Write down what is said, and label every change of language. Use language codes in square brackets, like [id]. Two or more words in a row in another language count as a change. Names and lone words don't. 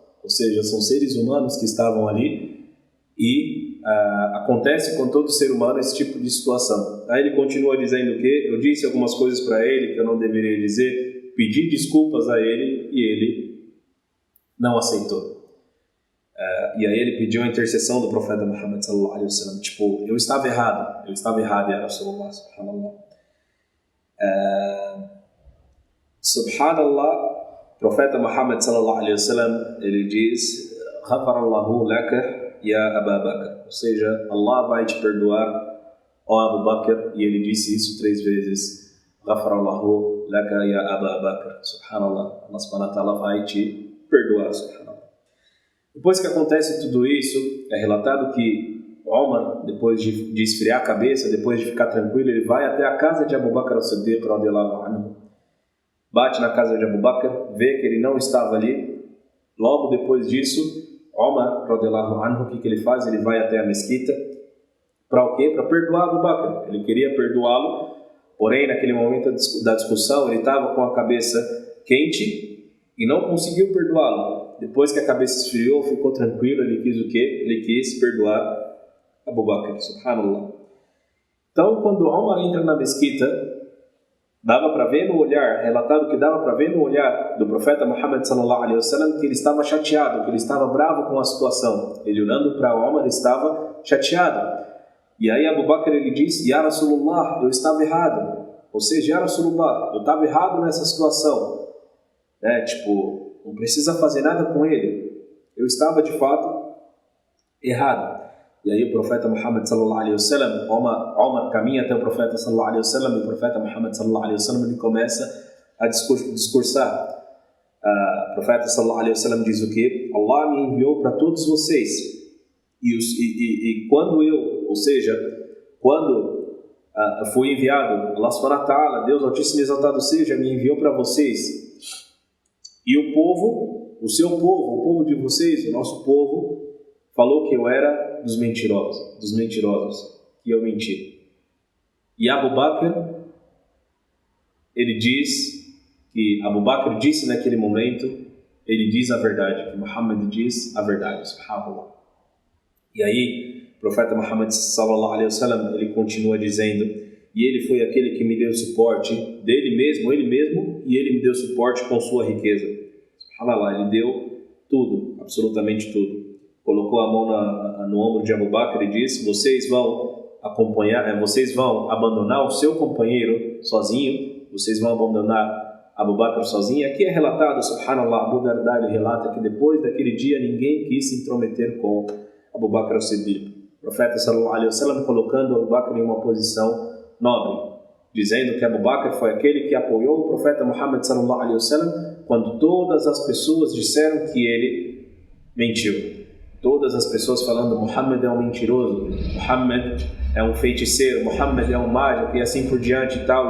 [pt] Ou seja, são seres humanos que estavam ali e acontece com todo ser humano esse tipo de situação. Aí ele continua dizendo que eu disse algumas coisas para ele que eu não deveria dizer, pedi desculpas a ele e ele não aceitou. E aí ele pediu a intercessão do profeta Muhammad [ar] صلى الله عليه وسلم. [pt] Tipo, eu estava errado, [ar] يا رسول الله، سبحان الله. [pt] Subhanallah, o profeta Muhammad [ar] صلى الله عليه وسلم, [pt] ele diz: [ar] غفر الله لك يا أبا بكر. [pt] Ou seja, Allah vai te perdoar, ó Abu Bakr. E ele disse isso 3 vezes: [ar] غفر الله لك يا أبا بكر. [pt] Subhanallah, [ar] الله سبحانه وتعالى [pt] vai te perdoar, subhanallah. Depois que acontece tudo isso, é relatado que Omar, depois de esfriar a cabeça, depois de ficar tranquilo, ele vai até a casa de Abu Bakr as-Siddiq [ar] رضي الله عنه, [pt] bate na casa de Abu Bakr, vê que ele não estava ali. Logo depois disso, Omar [ar] رضي الله عنه, [pt] o que ele faz? Ele vai até a mesquita. Para o quê? Para perdoar Abu Bakr. Ele queria perdoá-lo, porém naquele momento da discussão ele estava com a cabeça quente e não conseguiu perdoá-lo. Depois que a cabeça esfriou, ficou tranquilo, ele quis o quê? Ele quis perdoar Abu Bakr, subhanallah. Então, quando Omar entra na mesquita, dava para ver no olhar, relatado que dava para ver no olhar do profeta Muhammad [ar] صلى الله عليه وسلم [pt] que ele estava chateado, que ele estava bravo com a situação. Ele olhando para Omar estava chateado. E aí Abu Bakr ele disse: [ar] يا رسول الله, [pt] eu estava errado. Ou seja, [ar] يا رسول الله, [pt] eu estava errado nessa situação. Tipo, não precisa fazer nada com ele. Eu estava de fato errado. E aí o profeta Muhammad [ar] صلى الله عليه وسلم, [pt] Omar caminha até o profeta [ar] صلى الله عليه وسلم, [pt] e o profeta Muhammad [ar] صلى الله عليه وسلم [pt] ele começa a discursar. O profeta [ar] صلى الله عليه وسلم [pt] diz o quê? Allah me enviou para todos vocês. E quando fui enviado, [ar] الله سبحانه وتعالى, [pt] Deus Altíssimo e Exaltado seja, me enviou para vocês. E o povo, o seu povo, o povo de vocês, o nosso povo, falou que eu era dos mentirosos, que eu menti. E Abu Bakr, ele diz que Abu Bakr disse naquele momento, ele diz a verdade, que Muhammad diz a verdade, subhanallah. E aí, o profeta Muhammad [ar] صلى الله عليه وسلم, [pt] ele continua dizendo: e ele foi aquele que me deu suporte dele mesmo, ele mesmo, e ele me deu suporte com sua riqueza. Subhanallah, ele deu tudo, absolutamente tudo. Colocou a mão no ombro de Abu Bakr e disse: vocês vão abandonar o seu companheiro sozinho, vocês vão abandonar Abu Bakr sozinho. Aqui é relatado, subhanallah, Abu Darda ele relata que depois daquele dia ninguém quis se intrometer com Abu Bakr as-Siddiq. O profeta [ar] صلى الله عليه وسلم [pt] colocando Abu Bakr em uma posição nobre, dizendo que Abu Bakr foi aquele que apoiou o profeta Muhammad [ar] صلى الله عليه وسلم [pt] quando todas as pessoas disseram que ele mentiu. Todas as pessoas falando: Muhammad é um mentiroso, Muhammad é um feiticeiro, Muhammad é um mágico e assim por diante, e tal.